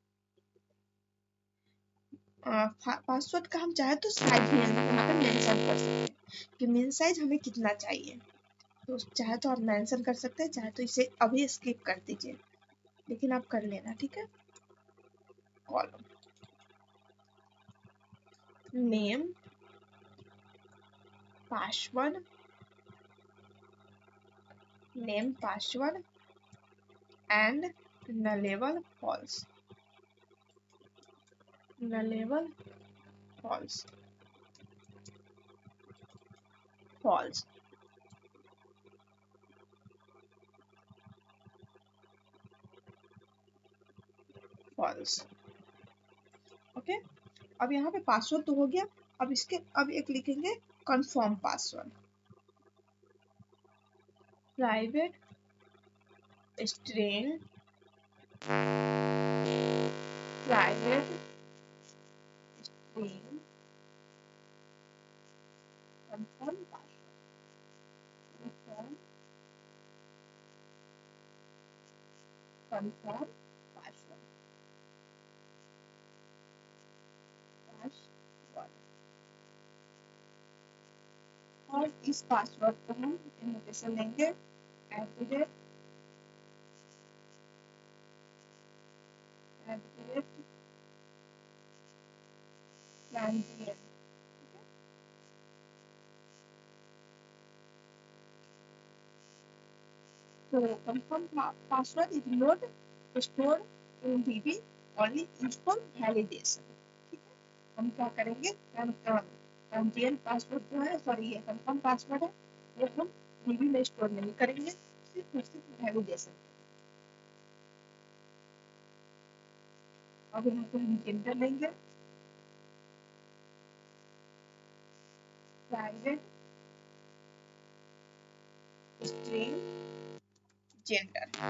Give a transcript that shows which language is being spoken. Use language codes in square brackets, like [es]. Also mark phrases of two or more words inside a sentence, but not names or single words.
[hi] पासवर्ड का हम चाहे तो साइज भी यहाँ पे मेंशन कर सकते हैं कि [en] main size [hi] हमें कितना चाहिए, तो चाहे तो आप मेंशन कर सकते हैं, चाहे तो इसे अभी स्किप कर दीजिए, लेकिन आप कर लेना, ठीक है। [en] column name password, name password and nullable false, nullable false, false, false। [hi] ओके, अब यहाँ पे पासवर्ड तो हो गया। अब इसके अब एक लिखेंगे [en] confirm password, private string, private string confirm password, confirm password, password. [hi] और इस पासवर्ड को हम नोटेशन देंगे [en] @ transient, so confirm password is not stored in DB, only used for validation, [hi] ठीक है। हम क्या करेंगे, [en] transient password [hi] जो है, सॉरी ये [en] confirm password [hi] है, ये हम DB में स्टोर नहीं करेंगे, सिर्फ वैलिडेशन। अब यहाँ पे हम जेंडर लेंगे, [en] private string gender,